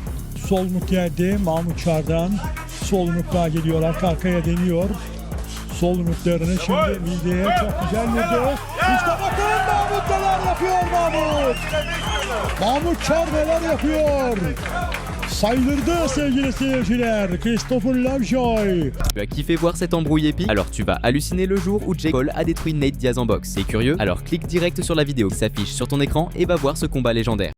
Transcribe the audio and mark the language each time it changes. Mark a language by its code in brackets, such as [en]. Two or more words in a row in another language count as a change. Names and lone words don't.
[tr] Solmuk geldi Mahmut Çağrı'dan. Solmuklar geliyor, arka arkaya deniyor. Solmuklarını şimdi mideye çok güzel vurdu. İşte bakın Mahmut neler yapıyor Mahmut. Mahmut Çağrı neler yapıyor. Saydırdı sevgili seyirciler, Christopher Lovejoy. [fr] Tu as kiffé voir cette embrouille épique? Alors tu vas halluciner le jour où Jake Paul a détruit Nate Diaz en boxe. C'est curieux? Alors clique direct sur la vidéo qui s'affiche sur ton écran et va voir ce combat légendaire.